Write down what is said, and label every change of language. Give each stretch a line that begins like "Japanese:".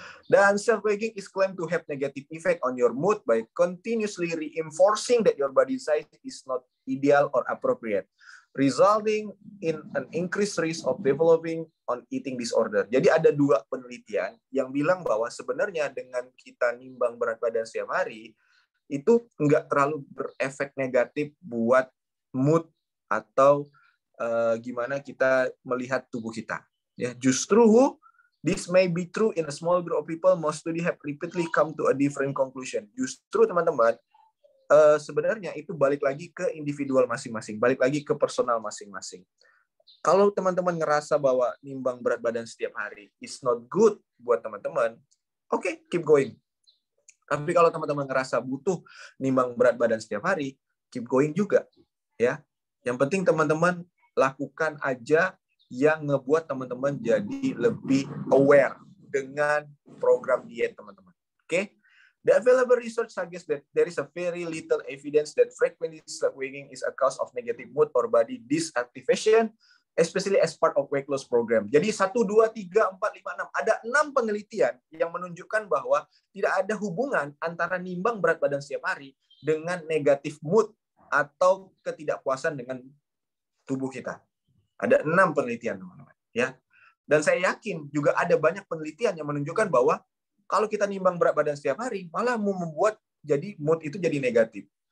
English: Dan self-weighing is claimed to have negative effect on your mood by continuously reinforcing that your body size is not ideal or appropriate, resulting in an increased risk of developing on eating disorder.
Indonesian: Jadi ada 2 penelitian yang bilang bahwa sebenarnya dengan kita nimbang berat badan setiap hari, itu nggak terlalu berefek negatif buat mood atau gimana kita melihat tubuh kita. Ya, justru
English: this may be true in a small group of people. Most studies have repeatedly come to a different conclusion.
Indonesian: Justru teman-teman, sebenarnya itu balik lagi ke individual masing-masing, balik lagi ke personal masing-masing. Kalau teman-teman ngerasa bahwa nimbang berat badan setiap hari
English: is not good
Indonesian: buat teman-teman, oke,
English: keep going.
Indonesian: Tapi kalau teman-teman ngerasa butuh nimbang berat badan setiap hari,
English: keep going
Indonesian: juga, ya. Yang penting teman-teman lakukan aja yang ngebuat teman-teman jadi lebih aware dengan program diet teman-teman. Oke?
English: The available research suggests that there is a very little evidence that frequent weighing is a cause of negative mood or body disactivation, especially as part of weight loss program.
Indonesian: Jadi 1, 2, 3, 4, 5, 6. Ada 6 penelitian yang menunjukkan bahwa tidak ada hubungan antara nimbang berat badan setiap hari dengan negatif mood atau ketidakpuasan dengan tubuh kita. Ada 6 penelitian, teman-teman. Ya. Dan saya yakin juga ada banyak penelitian yang menunjukkan bahwa kalau kita nimbang berat badan setiap hari, malah membuat jadi mood itu jadi negatif.